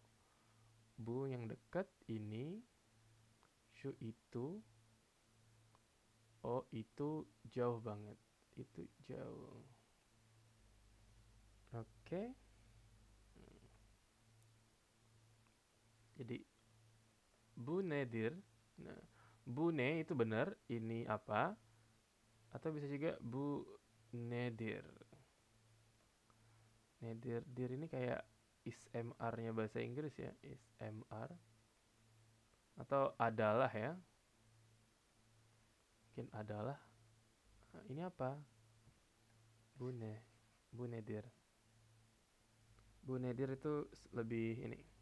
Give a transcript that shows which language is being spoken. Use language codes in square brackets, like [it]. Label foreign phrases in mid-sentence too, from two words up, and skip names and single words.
[id] Bu yang dekat ini, shu itu, o itu jauh banget, itu jauh. Oke. Jadi [tr] bu nedir. [id] Nah, [tr] bu ne [id] itu benar, ini apa? Atau bisa juga [tr] bu nedir. [id] Nedir, dir ini kayak ismr-nya bahasa Inggris ya, ismr. Atau adalah ya. Mungkin adalah. Nah, ini apa? Bune. Bunedir. Bunedir itu lebih ini.